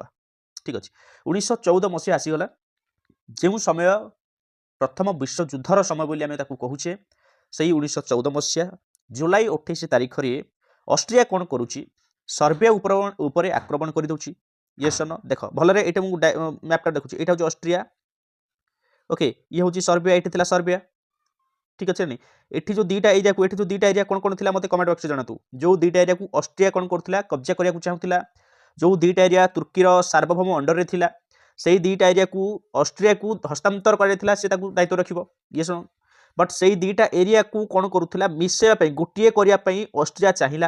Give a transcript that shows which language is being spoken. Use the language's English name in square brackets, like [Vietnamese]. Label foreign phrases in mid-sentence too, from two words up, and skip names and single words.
[Odia] ଠିକ୍ ଅଛି, 1914 ମସିହା ଆସିଗଲା, ଯେଉଁ ସମୟ ପ୍ରଥମ ବିଶ୍ୱଯୁଦ୍ଧର ସମୟ ବୋଲି ଆମେ ତାକୁ କହୁଛେ। ସେଇ 1914 ମସିହା ଜୁଲାଇ 28 ତାରିଖରେ ଅଷ୍ଟ୍ରିଆ କ'ଣ କରୁଛି, ସର୍ବିଆ ଉପରେ ଆକ୍ରମଣ କରିଦେଉଛି। [English] yes or no, [Odia] ଦେଖ ଭଲରେ ଏଇଟା ମୁଁ ମ୍ୟାପ୍ଟା ଦେଖୁଛି। ଏଇଟା ହେଉଛି ଅଷ୍ଟ୍ରିଆ, ଓକେ, ଇଏ ହେଉଛି ସର୍ବିଆ, ଏଇଠି ଥିଲା ସର୍ବିଆ। ଠିକ୍ ଅଛି ନି ଏଇଟି ଯେ ଦୁଇଟା ଏରିଆକୁ ଏଇଟି ଯେ ଦୁଇଟା ଏରିଆ କୋଉ କୋଉ ଥିଲା ମତେ [English] comment box [Odia] ଜଣାନ୍ତୁ। ଯେଉଁ ଦୁଇଟା ଏରିଆକୁ ଅଷ୍ଟ୍ରିଆ କ'ଣ କରୁଥିଲା, କବ୍ଜା କରିବାକୁ ଚାହୁଁଥିଲା, ଯେଉଁ ଦୁଇଟା ଏରିଆ ତୁର୍କୀର ସାର୍ବଭୌମ ଅଣ୍ଡରରେ ଥିଲା, ସେଇ ଦୁଇଟା ଏରିଆକୁ ଅଷ୍ଟ୍ରିଆକୁ ହସ୍ତାନ୍ତର କରାଯାଇଥିଲା, ସେ ତାକୁ ଦାୟିତ୍ୱ ରଖିବ। [English] yes but [Odia] ସେଇ ଦୁଇଟା ଏରିଆକୁ କ'ଣ କରୁଥିଲା, ମିଶାଇବା ପାଇଁ, ଗୋଟିଏ କରିବା ପାଇଁ ଅଷ୍ଟ୍ରିଆ ଚାହିଁଲା।